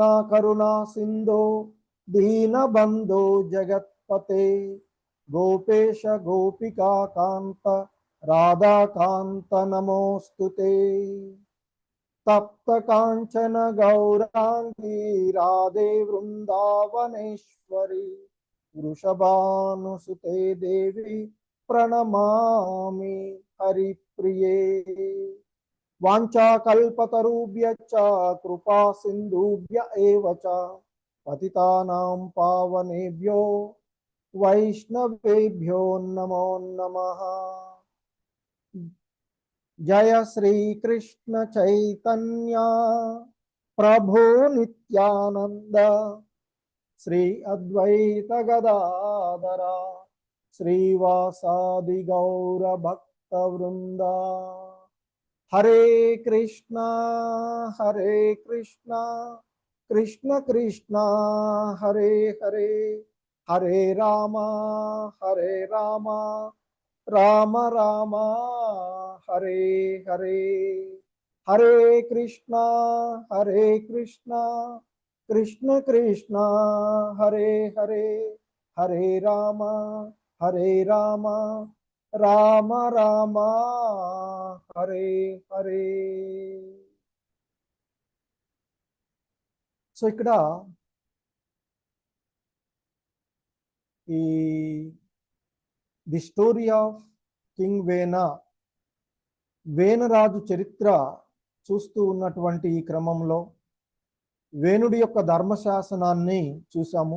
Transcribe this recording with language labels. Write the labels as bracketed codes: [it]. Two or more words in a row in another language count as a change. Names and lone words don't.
[sa] కరుణా సింధో దీనబంధో జగత్పతే గోపేశ గోపికా కాంత రాధాకాంత నమోస్తుతే తప్త కాంచన గౌరాంగీ రాధే వృందావనేశ్వరి వృషభానుసుతే దేవి ప్రణమామి హరిప్రియే వాంఛాకల్పతరుభ్యశ్చ కృపా సింధుభ్య ఏవ చ పతితానాం పావనేభ్యో వైష్ణవేభ్యో నమో నమః జయ శ్రీ కృష్ణ చైతన్య ప్రభు నిత్యానంద శ్రీ అద్వైత గదాధర శ్రీవాసాది గౌర భక్త వృంద హరే కృష్ణ కృష్ణ కృష్ణ హరే హరే హరే రామ రామ రామ హరే హరే హరే కృష్ణ కృష్ణ కృష్ణ హరే హరే హరే రామ రామ రామ హరే హరే. [te] సో ఇక్కడ [en] the story of king [te] వేనరాజు చరిత్ర చూస్తూ ఉన్నటువంటి ఈ క్రమంలో వేణుడి యొక్క ధర్మశాసనాన్ని చూసాము.